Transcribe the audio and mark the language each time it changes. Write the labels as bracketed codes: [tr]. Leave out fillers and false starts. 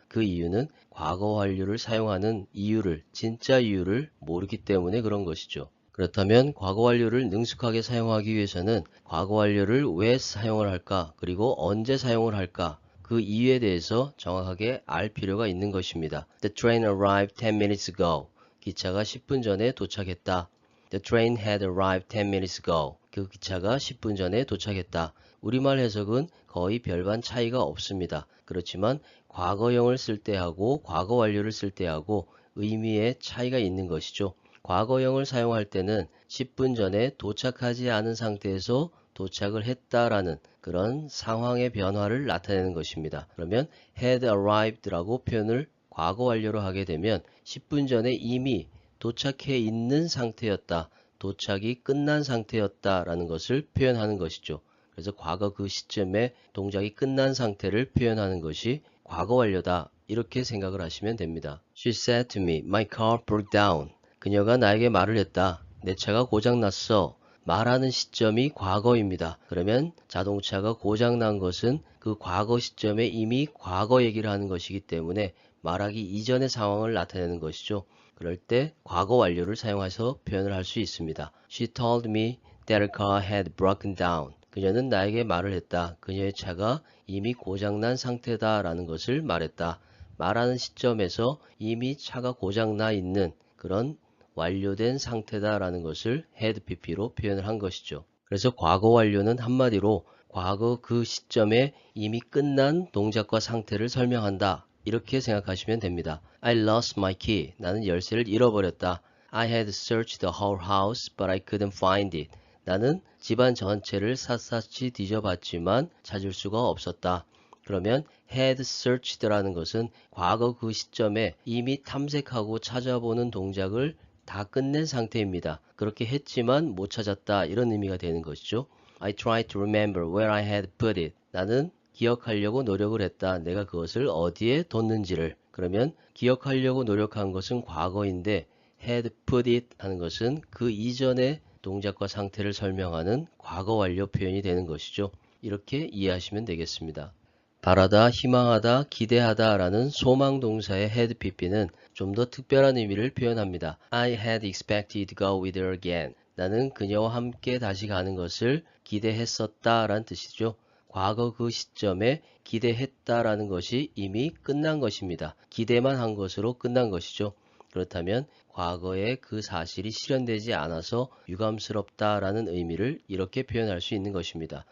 [ko] 그 이유는 과거 완료를 사용하는 이유를, 진짜 이유를 모르기 때문에 그런 것이죠. 그렇다면 과거 완료를 능숙하게 사용하기 위해서는 과거 완료를 왜 사용을 할까, 그리고 언제 사용을 할까, 그 이유에 대해서 정확하게 알 필요가 있는 것입니다. [en] The train arrived 10 minutes ago. [ko] 기차가 10분 전에 도착했다. [en] The train had arrived 10 minutes ago. [ko] 그 기차가 10분 전에 도착했다. 우리말 해석은 거의 별반 차이가 없습니다. 그렇지만 과거형을 쓸 때하고 과거 완료를 쓸 때하고 의미의 차이가 있는 것이죠. 과거형을 사용할 때는 10분 전에 도착하지 않은 상태에서 도착을 했다라는 그런 상황의 변화를 나타내는 것입니다. 그러면 had arrived라고 표현을 과거 완료로 하게 되면 10분 전에 이미 도착해 있는 상태였다. 도착이 끝난 상태였다라는 것을 표현하는 것이죠. 그래서 과거 그 시점에 동작이 끝난 상태를 표현하는 것이 과거 완료다. 이렇게 생각을 하시면 됩니다. [en] She said to me, my car broke down. [ko] 그녀가 나에게 말을 했다. 내 차가 고장났어. 말하는 시점이 과거입니다. 그러면 자동차가 고장난 것은 그 과거 시점에 이미 과거 얘기를 하는 것이기 때문에 말하기 이전의 상황을 나타내는 것이죠. 그럴 때 과거 완료를 사용해서 표현을 할 수 있습니다. [en] She told me that her car had broken down. [ko] 그녀는 나에게 말을 했다. 그녀의 차가 이미 고장난 상태다 라는 것을 말했다. 말하는 시점에서 이미 차가 고장나 있는 그런 완료된 상태다라는 것을 had pp로 표현을 한 것이죠. 그래서 과거 완료는 한마디로 과거 그 시점에 이미 끝난 동작과 상태를 설명한다. 이렇게 생각하시면 됩니다. [en] I lost my key. [ko] 나는 열쇠를 잃어버렸다. [en] I had searched the whole house, but I couldn't find it. [ko] 나는 집안 전체를 샅샅이 뒤져봤지만 찾을 수가 없었다. 그러면 had searched라는 것은 과거 그 시점에 이미 탐색하고 찾아보는 동작을 다 끝낸 상태입니다. 그렇게 했지만 못 찾았다 이런 의미가 되는 것이죠. [en] I tried to remember where I had put it. [ko] 나는 기억하려고 노력을 했다. 내가 그것을 어디에 뒀는지를. 그러면 기억하려고 노력한 것은 과거인데 had put it 하는 것은 그 이전의 동작과 상태를 설명하는 과거 완료 표현이 되는 것이죠. 이렇게 이해하시면 되겠습니다. 바라다, 희망하다, 기대하다 라는 소망 동사의 had pp는 좀 더 특별한 의미를 표현합니다. [en] I had expected to go with her again. [ko] 나는 그녀와 함께 다시 가는 것을 기대했었다 라는 뜻이죠. 과거 그 시점에 기대했다 라는 것이 이미 끝난 것입니다. 기대만 한 것으로 끝난 것이죠. 그렇다면 과거에 그 사실이 실현되지 않아서 유감스럽다라는 의미를 이렇게 표현할 수 있는 것입니다.